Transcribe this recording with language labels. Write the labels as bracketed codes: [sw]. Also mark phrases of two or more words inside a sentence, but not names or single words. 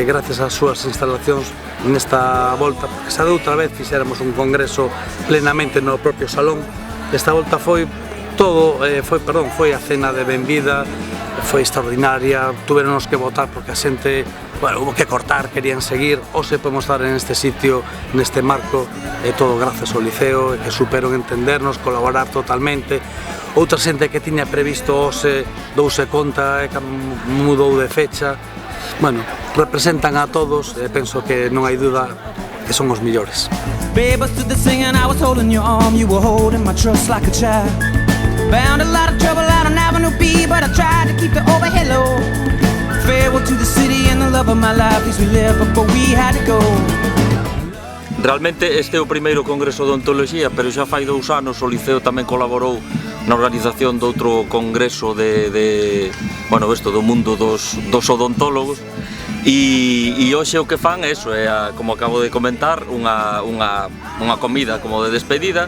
[gl] gracias ás súas instalacións nesta volta, porque xa de outra vez fixéramos un congreso plenamente no propio salón, esta volta foi a cena de benvida, foi extraordinaria, tuveronos que votar porque a xente, bueno, [es] hubo que cortar, [gl] querían seguir, hoxe podemos estar en este sitio, neste marco, e todo gracias ao Liceo, que superon entendernos, colaborar totalmente. Outra xente que tiña previsto hoxe douse conta e mudou de fecha. Bueno, representan a todos e penso que non hai duda que son os millores. [en] Babe, I stood there singing, I was holding your arm, you were holding my trust like a child. Found a lot of trouble out on Avenue B, but I tried to keep the overhead low. Farewell to the city and the love of my life, as we lived before we had to go. [gl] Realmente este é o primeiro congreso de odontoloxía, pero xa fai 2 anos o Liceo tamén colaborou na organización de outro congreso bueno, isto do mundo dos odontólogos. E hoxe o que fan é iso, como acabo de comentar, unha comida como de despedida.